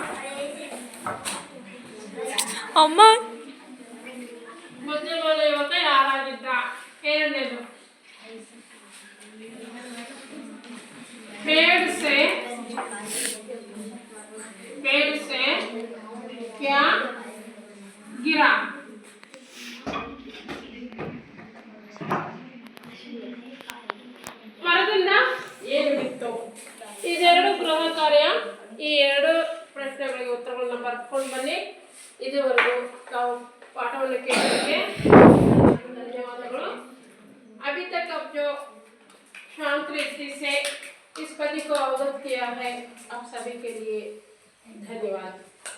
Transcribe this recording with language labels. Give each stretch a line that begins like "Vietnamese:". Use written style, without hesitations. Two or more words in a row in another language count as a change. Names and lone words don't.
Kannada: ಅಮ್ಮ
Hindi: बुद्धिमान युवक
Kannada: ಯಾರಾಗಿದ್ದ?
Hindi: ಎರಡನೇದು पेड़ से क्या गिरा?
Kannada: ಮರದಿಂದ ಏನು ಬಿತ್ತು? ಇದೆರಡು ಗೃಹ ಕಾರ್ಯ. ಈ ಎರಡು ಪ್ರಶ್ನೆಗಳಿಗೆ ಉತ್ತರಗಳನ್ನ ಬರ್ಕೊಂಡು ಬನ್ನಿ. ಇದುವರೆಗೂ ತಾವು ಪಾಠವನ್ನು ಕೇಳೋದಕ್ಕೆ धन्यवादಗಳು.
Hindi: अभी तक अब जो शांत रीति से इस पद्य को अवगत किया है, आप सभी के लिए धन्यवाद।